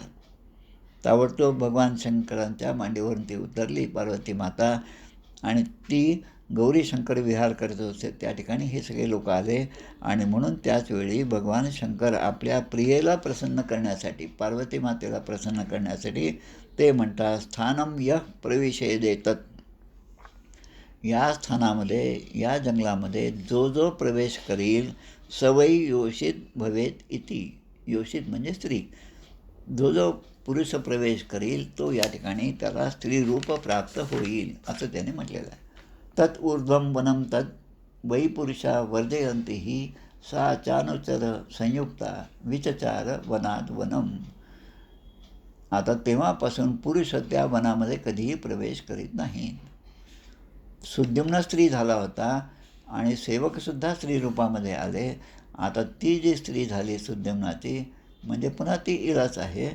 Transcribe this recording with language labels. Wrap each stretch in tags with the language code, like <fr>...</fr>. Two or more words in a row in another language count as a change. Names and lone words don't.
<mr>ताबडतोब भगवान शंकरांच्या मांडीवरून ती उतरली पार्वती माता आणि ती गौरी शंकर विहार करत होते. त्या ठिकाणी हे सगळे लोक आले आणि म्हणून त्याचवेळी भगवान शंकर आपल्या प्रियेला प्रसन्न करण्यासाठी, पार्वती मातेला प्रसन्न करण्यासाठी ते म्हणतात,</mr> <sa>स्थानम यः प्रविशेदेतत्.</sa> <mr>या स्थानामध्ये, या जंगलामध्ये जो जो प्रवेश करील</mr> <sa>सवै योषित भवेत इति.</sa> <mr>योषित म्हणजे स्त्री. जो जो पुरुष प्रवेश करील तो या ठिकाणी त्याला स्त्रीरूप प्राप्त होईल असं त्याने म्हटलेलं आहे.</mr> <sa>तत् ऊर्ध्वं वनं तत् वै पुरुषा वर्जयन्ति ही सा चानुचर संयुक्ता विचचार वनाद वनम.</sa> <mr>आता तेव्हापासून पुरुष त्या वनामध्ये कधीही प्रवेश करीत नाही. सुद्युम्न स्त्री झाला होता आणि सेवकसुद्धा स्त्रीरूपामध्ये आले. आता ती जी स्त्री झाली सुद्युम्नाची म्हणजे पुन्हा ती इलाच आहे.</mr>